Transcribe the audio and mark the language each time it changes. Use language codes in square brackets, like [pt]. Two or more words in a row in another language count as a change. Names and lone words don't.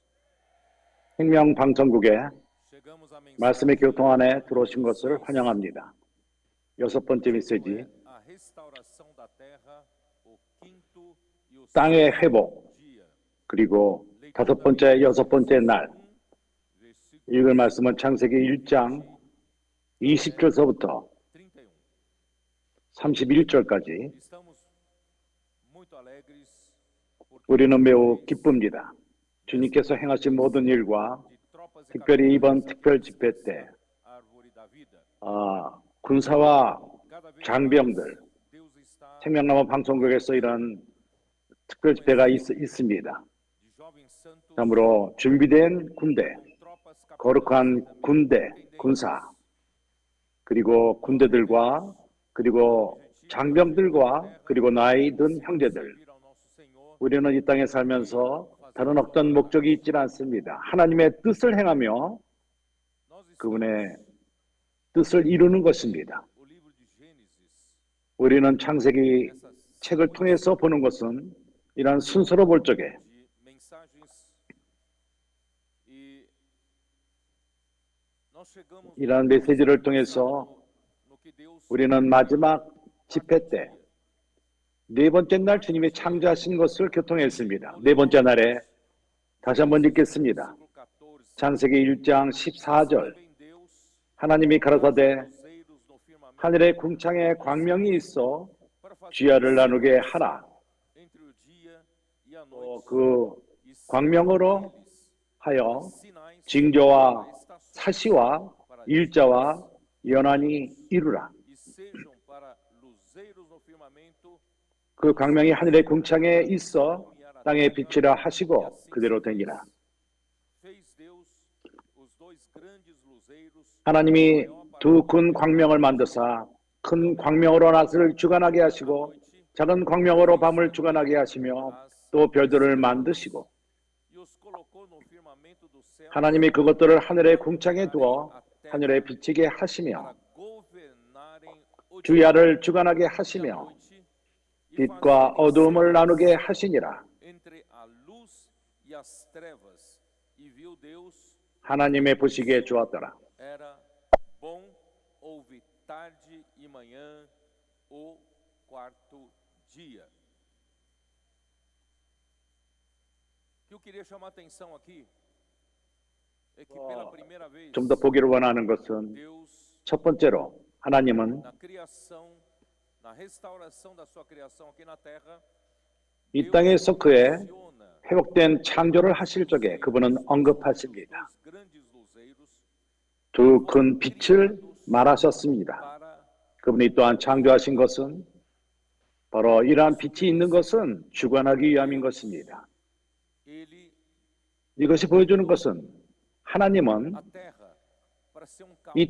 [ko] 생명방송국에 [pt] Chegamos à [ko] 말씀의 [pt] mensagem [ko] 교통 안에 들어오신 것을 환영합니다. 여섯 번째 메시지, [pt] a restauração da terra, o quinto e o [ko] 땅의 [pt] sexto [ko] 회복, [pt] dia. [ko] 그리고 다섯 번째, 여섯 번째 날. [pt] Versículo [ko] 읽을 말씀은 창세기 1장 20절서부터 31. 31절까지. [pt] Estamos muito alegres porque [ko] 우리는 매우 기쁩니다. 주님께서 행하신 모든 일과 [pt] de tropas e [ko] 특별히 이번 [pt] capitães [ko] 특별 집회 때 [pt] árvore da vida. [ko] 군사와 [pt] Cada vez [ko] 장병들, [pt] mais Deus está [ko] 생명나무 방송국에서 이런 특별 집회가 있습니다. [pt] de jovens santos [ko] 참으로 준비된 군대, [pt] com tropas [ko] 거룩한 [pt] capitães [ko] 군대, 군사, 그리고 군대들과 그리고 장병들과 그리고 나이 든 형제들, [pt] servir ao nosso Senhor. [ko] 우리는 이 땅에 살면서 다른 어떤 목적이 있지는 않습니다. 하나님의 뜻을 행하며 [pt] Nós estamos [ko] 그분의 뜻을 이루는 것입니다. [pt] o livro de Gênesis, [ko] 우리는 창세기 [pt] essas [ko] 책을 통해서 보는 것은 이런 순서로 볼 적에 [pt] de mensagens e nós chegamos [ko] 이러한 메시지를 통해서 [pt] no que Deus [ko] 우리는 마지막 집회 때 네 번째 날 주님이 창조하신 것을 교통했습니다. 네 번째 날에 다시 한번 읽겠습니다. [pt] versículo 14. [ko] 창세기 1장 14절 [pt] Também Deus [ko] 하나님이 가라사대 [pt] luzeiros no firmamento [ko] 하늘의 궁창에 광명이 있어 [pt] para fazer [ko] 주야를 나누게 하라. [pt] entre o dia e a [ko] 또 [pt] noite [ko] 그 [pt] e [ko] 광명으로 [pt] neles [ko] 하여 [pt] sinais [ko] 징조와 [pt] para a estação [ko] 사시와 일자와 연한이 이루라. [pt] e sejam para luzeiros no firmamento [ko] 그 광명이 하늘의 궁창에 있어 땅에 비치라 하시고 그대로 되니라. [pt] fez Deus os dois grandes luzeiros [ko] 하나님이 두 큰 광명을 만드사 큰 광명으로 낮을 주관하게 하시고 작은 광명으로 밤을 주관하게 하시며 또 별들을 만드시고 [pt] e os colocou no firmamento do céu [ko] 하나님이 그것들을 하늘의 궁창에 두어 하늘에 비치게 하시며 [pt] para governarem o dia [ko] 주야를 주관하게 [pt] e a [ko] 하시며 [pt] noite e [ko] 빛과 [pt] fazerem [ko] 어두움을 나누게 하시니라. [pt] entre a luz e as trevas. E viu Deus [ko] 하나님의 보시기에 좋았더라. [pt] era houve tarde e manhã o quarto dia. O que eu queria chamar a atenção aqui é que pela primeira vez [ko] 좀 더 보기를 원하는 것은 [pt] Deus [ko] 첫 번째로 하나님은 [pt] na criação, na restauração da sua criação aqui na terra, [ko] 이 땅에서 그의 [pt] menciona [ko] 회복된 창조를 하실 적에 그분은 언급하십니다. [pt] os grandes luzeiros [ko] 두 큰 빛을 말하셨습니다. [pt] para [ko] 그분이 또한 창조하신 것은 바로 이러한 빛이 있는 것은 주관하기 위함인 것입니다. [pt] ele [ko] 이것이 보여주는 것은 하나님은 [pt] a terra para ser um caos,